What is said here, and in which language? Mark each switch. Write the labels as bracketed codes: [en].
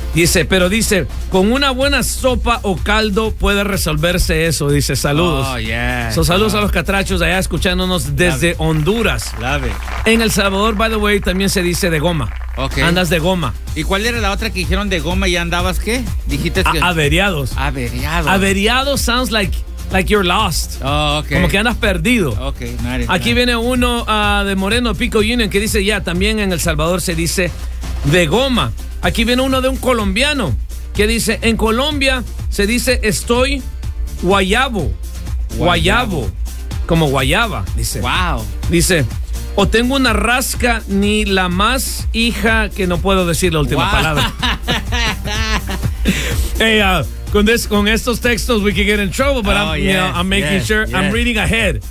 [es] Dice, con una buena sopa o caldo puede resolverse eso. Dice, saludos. [en] Oh, yes. [es] So, saludos a los catrachos allá escuchándonos desde Honduras. [en] Love it. [es] En El Salvador, [en] by the way, [es] también se dice de goma. [en] Okay. [es] Andas de goma. ¿Y cuál era la otra que dijeron de goma y andabas qué? Dijiste que... Averiados. Averiados. [en] Averiados sounds like you're lost. Oh, okay. [es] Como que andas perdido. [en] Okay, nice. [es] Aquí viene uno de Moreno Pico Union que dice, también en El Salvador se dice... De goma. Aquí viene uno de un colombiano que dice, en Colombia se dice estoy guayabo. Guayabo. Como guayaba, dice. [en] Wow. [es] Dice, o tengo una rasca ni la más hija que no puedo decir la última palabra. [en] Hey, [es] con estos textos [en] we can get in trouble, but I'm making sure I'm reading ahead.